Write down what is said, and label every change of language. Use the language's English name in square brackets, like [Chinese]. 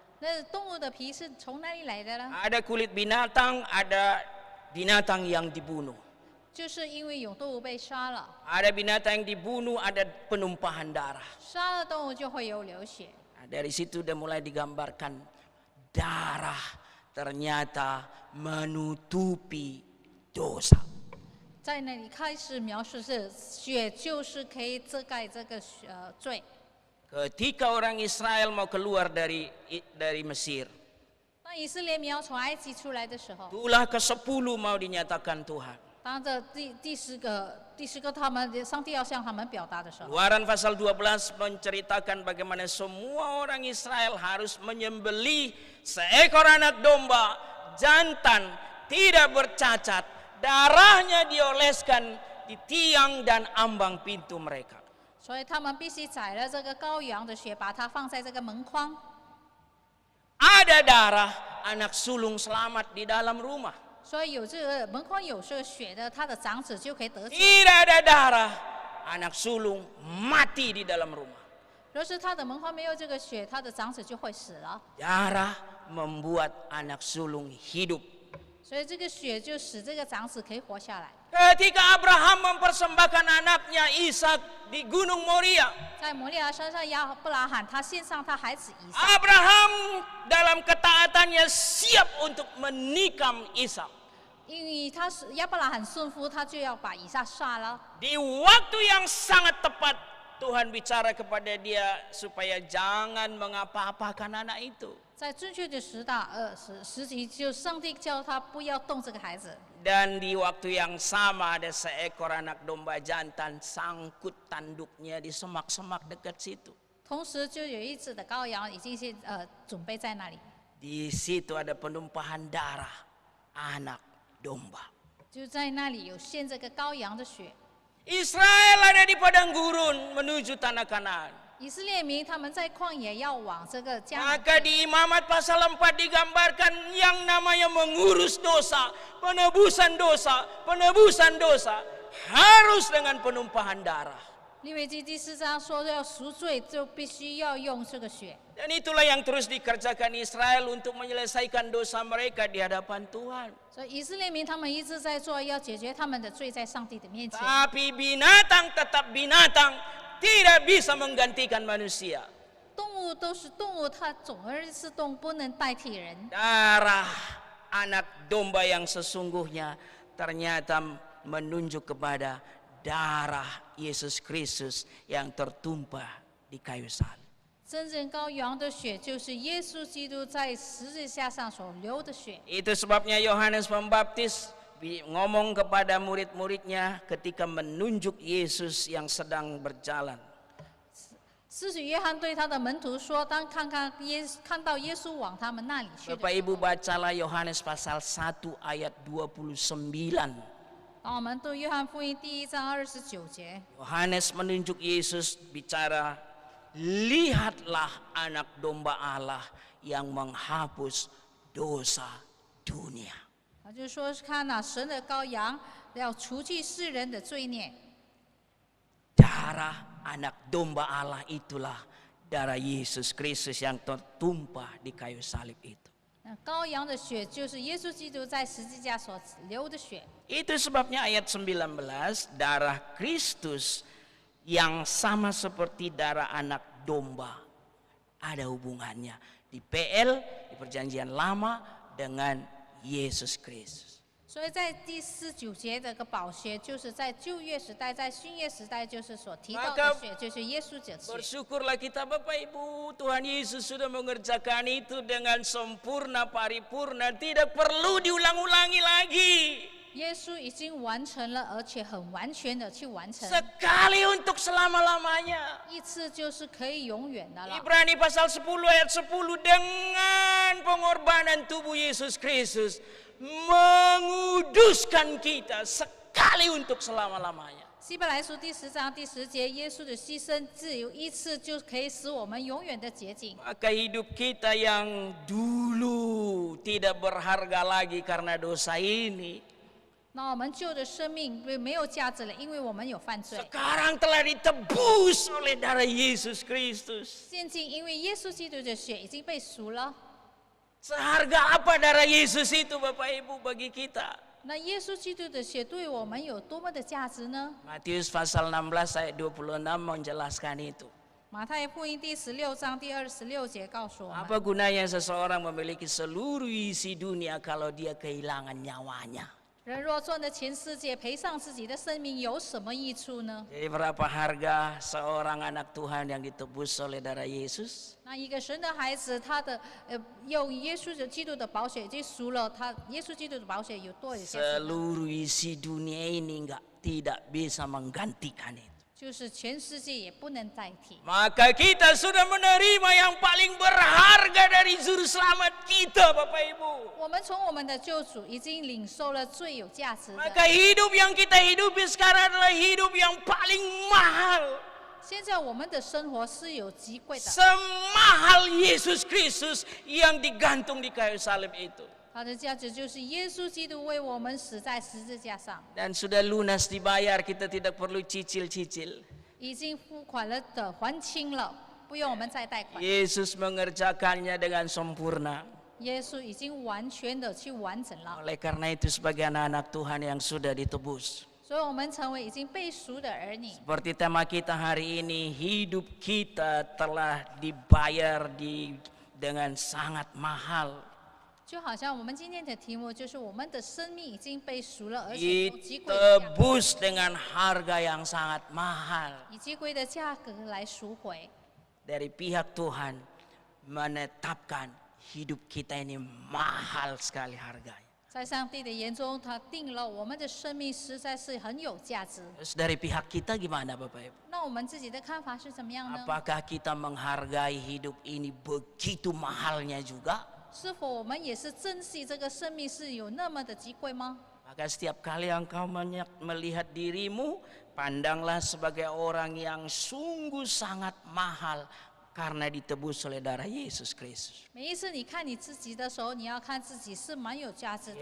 [Chinese] 那动物的皮是从哪里来的呢？ [Indonesian] Ada kulit binatang, ada binatang yang dibunuh. [Chinese] 就是因为有动物被杀了， [Indonesian] Ada binatang yang dibunuh, ada penumpahan darah. [Chinese] 杀了动物就会有流血。 [Indonesian] Nah, dari situ udah mulai digambarkan darah ternyata menutupi dosa. [Chinese] 在那里开始描述是血，就是可以遮盖这个罪。 [Indonesian] Ketika orang Israel mau keluar dari Mesir, [Chinese] 当以色列民要从埃及出来的时候， [Indonesian] itulah ke-10 mau dinyatakan Tuhan. [Chinese] 当这第十个他们上帝要向他们表达的时候， [Indonesian] Keluaran pasal 12 menceritakan bagaimana semua orang Israel harus menyembelih seekor anak domba jantan tidak bercacat, darahnya dioleskan di tiang dan ambang pintu mereka. [Chinese] 所以他们必须宰了这个羔羊的血，把它放在这个门框。 [Indonesian] Ada darah, anak sulung selamat di dalam rumah. [Chinese] 所以有这个门框有这个血的，他的长子就可以得救。 [Indonesian] Tidak ada darah, anak sulung mati di dalam rumah. [Chinese] 若是他的门框没有这个血，他的长子就会死了。 [Indonesian] Darah membuat anak sulung hidup. [Chinese] 所以这个血就使这个长子可以活下来。 [Indonesian] Ketika Abraham mempersembahkan anaknya Ishak di Gunung Moria, [Chinese] 在摩利亚山上，亚伯拉罕他献上他孩子以撒， [Indonesian] Abraham dalam ketaatannya siap untuk menikam Ishak. [Chinese] 因为他是亚伯拉罕顺服，他就要把以撒杀了。 [Indonesian] Di waktu yang sangat tepat, Tuhan bicara kepada dia supaya jangan mengapa-apakan anak itu. [Chinese] 在正确的时期，就上帝叫他不要动这个孩子。 [Indonesian] Dan di waktu yang sama ada seekor anak domba jantan sangkut tanduknya di semak-semak dekat situ. [Chinese] 同时，就有一只的羔羊已经是准备在那里， [Indonesian] Di situ ada penumpahan darah anak domba. [Chinese] 就在那里有献这个羔羊的血。 [Indonesian] Israel ada di padang gurun menuju tanah Kanaan. [Chinese] 以色列民他们在旷野要往这个迦南 [Indonesian] Maka di Imamat pasal 4 digambarkan yang namanya mengurus dosa, penebusan dosa harus dengan penumpahan darah. [Chinese] 利未记第4章说要赎罪，就必须要用这个血。 [Indonesian] Dan itulah yang terus dikerjakan Israel untuk menyelesaikan dosa mereka di hadapan Tuhan. [Chinese] 所以以色列民他们一直在做，要解决他们的罪在上帝的面前。 [Indonesian] Tapi binatang tetap binatang, tidak bisa menggantikan manusia. [Chinese] 动物都是动物，它总而是动物，不能代替人。 [Indonesian] Darah anak domba yang sesungguhnya ternyata menunjuk kepada darah Yesus Kristus yang tertumpah di kayu salib. [Chinese] 真正羔羊的血就是耶稣基督在十字架上所流的血。 [Indonesian] Itu sebabnya Yohanes Pembaptis ngomong kepada murid-muridnya ketika menunjuk Yesus yang sedang berjalan. [Chinese] 施洗约翰对他的门徒说：“当看到耶稣往他们那里去的 [Indonesian] Bapak [Chinese] 时 [Indonesian] Ibu [Chinese] 候， [Indonesian] bacalah Yohanes pasal 1 ayat 29. [Chinese] 当我们读约翰福音第1章29节， [Indonesian] Yohanes menunjuk Yesus bicara, lihatlah anak domba Allah yang menghapus dosa dunia. [Chinese] 他就说：看哪，神的羔羊要除去世人的罪孽。 [Indonesian] Darah anak domba Allah itulah darah Yesus Kristus yang tertumpah di kayu salib itu. [Chinese] 那羔羊的血就是耶稣基督在十字架所流的血。 [Indonesian] Itu sebabnya ayat 19, darah Kristus yang sama seperti darah anak domba ada hubungannya di PL, di perjanjian lama dengan Yesus Kristus. [Chinese] 所以在第49节这个宝血，就是在旧约时代，在新约时代，就是所提到的血，就是耶稣的血。 [Indonesian] Bersyukurlah kita Bapak Ibu, Tuhan Yesus sudah mengerjakan itu dengan sempurna, paripurna, tidak perlu diulang-ulangi lagi. [Chinese] 耶稣已经完成了，而且很完全的去完成， [Indonesian] Sekali untuk selama-lamanya. [Chinese] 一次就是可以永远的了。 [Indonesian] Ibrani pasal 10 ayat 10, dengan pengorbanan tubuh Yesus Kristus menguduskan kita sekali untuk selama-lamanya. [Chinese] 希伯来书第10章第10节，耶稣的牺牲只有一次，就可以使我们永远的洁净。 [Indonesian] Maka hidup kita yang dulu tidak berharga lagi karena dosa ini, [Chinese] 那我们旧的生命没有价值了，因为我们有犯罪。 [Indonesian] sekarang telah ditebus oleh darah Yesus Kristus. [Chinese] 现今因为耶稣基督的血已经被赎了， [Indonesian] Seharga apa darah Yesus itu Bapak Ibu bagi kita? [Chinese] 那耶稣基督的血对我们有多么的价值呢？ [Indonesian] Matius pasal 16 ayat 26 menjelaskan itu. [Chinese] 马太福音第16章第26节告诉我们， [Indonesian] Apa gunanya seseorang memiliki seluruh isi dunia kalau dia kehilangan nyawanya? [Chinese] 人若赚得全世界，赔上自己的生命，有什么益处呢？ [Indonesian] Jadi berapa harga seorang anak Tuhan yang ditebus oleh darah Yesus? [Chinese] 那一个神的孩子，他的用耶稣基督的宝血已经赎了他，耶稣基督的宝血有多少价值呢？ [Indonesian] Seluruh isi dunia ini tidak bisa menggantikan itu. [Chinese] 就是全世界也不能代替。 [Indonesian] Maka kita sudah menerima yang paling berharga dari juru selamat kita Bapak Ibu. [Chinese] 我们从我们的救主已经领受了最有价值的。 [Indonesian] Maka hidup yang kita hidupi sekarang adalah hidup yang paling mahal. [Chinese] 现在我们的生活是有极贵的， [Indonesian] Semahal Yesus Kristus yang digantung di kayu salib itu. [Chinese] 它的价值就是耶稣基督为我们死在十字架上， [Indonesian] Dan sudah lunas dibayar, kita tidak perlu cicil-cicil. [Chinese] 已经付款了的还清了，不用我们再贷款。 [Indonesian] Yesus mengerjakannya dengan sempurna. [Chinese] 耶稣已经完全的去完整了， [Indonesian] Oleh karena itu sebagai anak-anak Tuhan yang sudah ditebus. [Chinese] 所以我们成为已经被赎的儿女。 [Indonesian] Seperti tema kita hari ini, hidup kita telah dibayar dengan sangat mahal. [Chinese] 就好像我们今天的题目就是我们的生命已经被赎了，而且用极贵的价格， [Indonesian] Ditebus dengan harga yang sangat mahal. [Chinese] 以极贵的价格来赎回。 [Indonesian] Dari pihak Tuhan menetapkan hidup kita ini mahal sekali harganya. [Chinese] 在上帝的眼中，他定了我们的生命实在是很有价值。 [Indonesian] Terus dari pihak kita gimana Bapak Ibu? [Chinese] 那我们自己的看法是怎么样呢？ [Indonesian] Apakah kita menghargai hidup ini begitu mahalnya juga? [Chinese] 是否我们也是珍惜这个生命是有那么的极贵吗？ [Indonesian] Maka setiap kali engkau melihat dirimu Pandanglah sebagai orang yang sungguh sangat mahal karena ditebus oleh darah Yesus Kristus. [Chinese] 每一次你看你自己的时候，你要看自己是蛮有价值的，